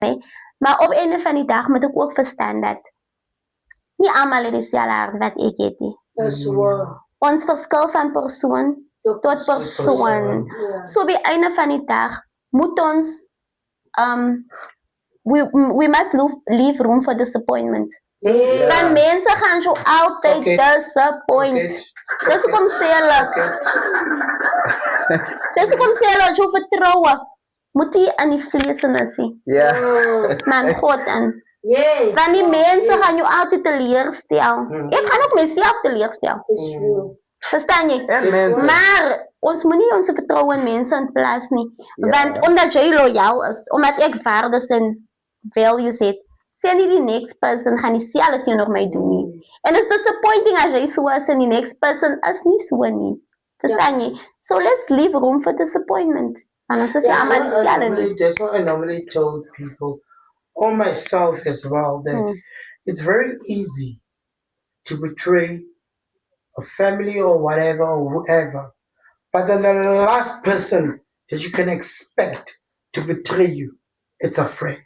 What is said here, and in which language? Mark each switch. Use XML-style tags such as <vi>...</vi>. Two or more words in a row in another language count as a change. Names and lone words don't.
<af>Nee? Maar op een van die dag moet ek ook verstaan dat nie almal het dieselfde hart wat ek het nie. Dis waar. Ons verskil van persoon tot persoon. Ja. So by einde van die dag moet ons</af> <en>we must leave room for disappointment.</en> <af>Ja. Want mense gaan jou altyd disappoint. Dis hoekom sê hulle dis hoekom sê hulle jou vertroue moet jy in die vlees en is nie. Ja. Maar in God in. Yes. Want die mense gaan jou altyd teleurstel. Ek gaan ook myself teleurstel. Dis true. Verstaan jy? En mense. Maar ons moet nie ons vertroue in mense in plaas nie. Ja. Want omdat jy loyaal is, omdat ek waardes en values het, sê nie die</af> <en>next person</en> <af>gaan dieselfde teenoor my doen nie. En</af> <en>it's disappointing</en> <af>as jy so is en die</af> <en>next person</en> <af>is nie so nie. Verstaan jy?</af> <en>So let's leave room for disappointment.</en> <af>En ons is allemaal dieselfde nie.</af> <en>That's what I normally told people, or myself as well, that it's very easy to betray a family or whatever or whoever. But then the last person that you can expect to betray you, it's a friend.</en>